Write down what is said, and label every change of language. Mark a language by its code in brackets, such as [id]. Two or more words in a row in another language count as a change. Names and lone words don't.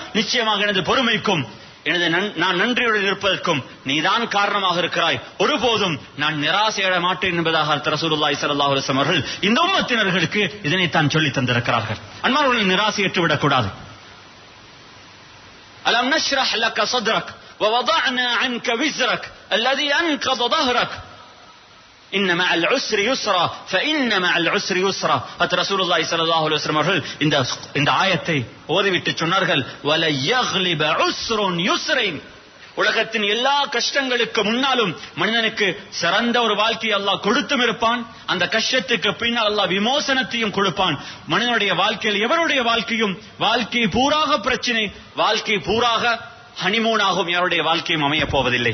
[ta] நிச்சயமாக எனது பொறுமைக்கும் நான் நன்றியுடன் இருப்பதற்கும் நீதான் காரணமாக இருக்கிறாய். ஒருபோதும் நான் நிராசையட மாட்டேன் என்பதாக [ar] رسول الله صلى الله عليه وسلم [ta] அவர்கள் இந்த உம்மத்தினர்களுக்கு இதனைத்தான் சொல்லி தந்திருக்கிறார்கள். அன்பானவர்கள், நிராசையற்று விடக்கூடாது. [ar] ألم نشرح لك صدرك ووضعنا عنك وزرك الذي أنقض ظهرك إن مع العسر يسرا فإن مع العسر يسرا. رسول الله صلى الله عليه وسلم [ta] அவர்கள் இந்த ஆயத்தை ஓதிவிட்டு சொன்னார்கள், [ar] ولا يغلب عسر يسرين. [ta] உலகத்தின் எல்லா கஷ்டங்களுக்கு முன்னாலும் மனிதனுக்கு சிறந்த ஒரு வாழ்க்கையை அல்லாஹ் கொடுத்தும் இருப்பான். அந்த கஷ்டத்துக்கு பின்னால் அல்லாஹ் விமோசனத்தையும் கொடுப்பான். மனிதனுடைய வாழ்க்கையில் எவருடைய வாழ்க்கையும் வாழ்க்கை பூராக பிரச்சனை, வாழ்க்கை பூராக ஹனிமூனாகும் யாருடைய வாழ்க்கையும் அமைய போவதில்லை.